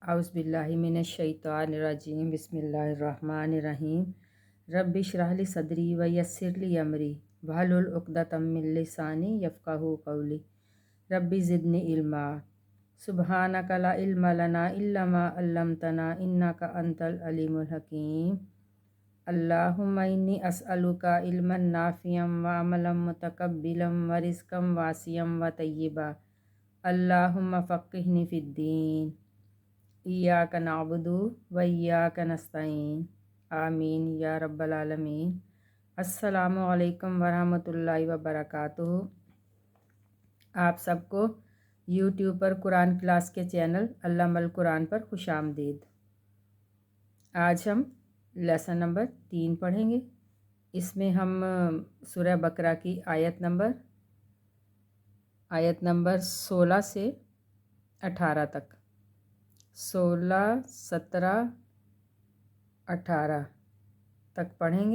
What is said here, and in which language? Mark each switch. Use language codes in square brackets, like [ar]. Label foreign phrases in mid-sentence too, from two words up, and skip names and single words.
[ar] أعوذ بالله من الشيطان الرجيم بسم الله الرحمن الرحيم رب اشرح لي صدري ويسر لي أمري واحلل عقدة من لساني يفقهوا قولي رب زدني علما سبحانك لا علم لنا إلا ما علمتنا إنك أنت العليم الحكيم اللهم إني أسألك علما نافعا وعملا متقبلا ورزقا واسعا وطيبا اللهم فقهني في الدين إياك نعبد وإياك نستعين آمين يا رب العالمين. السلام عليكم ورحمة الله وبركاته. [hi] आप सबको यूट्यूब पर कुरान क्लास के चैनल अल्लामल कुरान पर खुशामदीद। आज हम [en] lesson number [hi] 3 पढ़ेंगे। इसमें हम सूरह बकरा की आयत नंबर 16 से 18 तक 16, 17, 18 तक पढ़ेंगे।